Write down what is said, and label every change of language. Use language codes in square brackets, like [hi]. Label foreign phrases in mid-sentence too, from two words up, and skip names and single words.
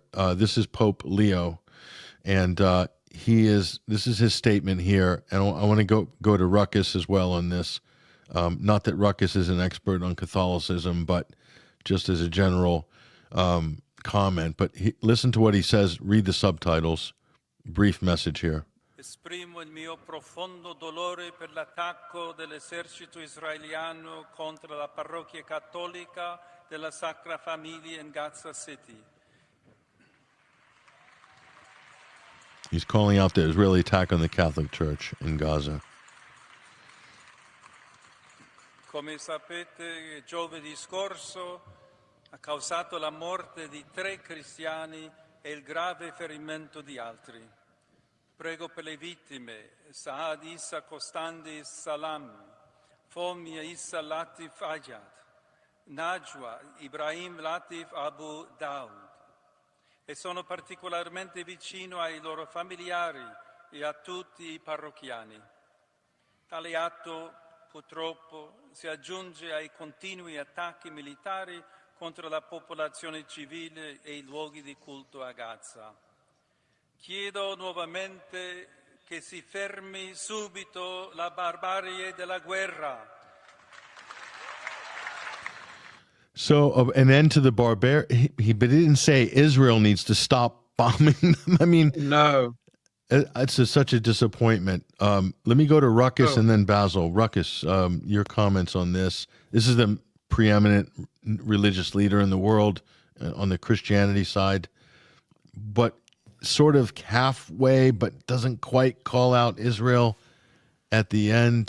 [en] This is Pope Leo, and this is his statement here. And I want to go to Ruckus as well on this. Not that Ruckus is an expert on Catholicism, but just as a general comment. But listen to what he says. Read the subtitles. Brief message here. [it] Esprimo il mio profondo dolore per l'attacco dell'esercito israeliano contro la parrocchia cattolica della Sacra Famiglia in Gaza City. [en] He's calling out the Israeli attack on the Catholic Church in Gaza. [it] Come sapete, giovedì scorso ha causato la morte di 3 cristiani e il grave ferimento di altri. Prego per le vittime, Saad Issa Costandi Salam, Fomia Issa Latif Ayad, Najwa Ibrahim Latif Abu Daud. E sono particolarmente vicino ai loro familiari e a tutti i parrocchiani. Tale atto, purtroppo, si aggiunge ai continui attacchi militari contro la popolazione civile e i luoghi di culto a Gaza. Chiedo nuovamente che si fermi subito la barbarie della guerra. [en] So an end to the barbarity, but he didn't say Israel needs to stop bombing them. I mean, no, it's such a disappointment. Let me go to Ruckus and then Basil. Ruckus, your comments on this. This is the preeminent religious leader in the world on the Christianity side, but sort of halfway, but doesn't quite call out Israel at the end.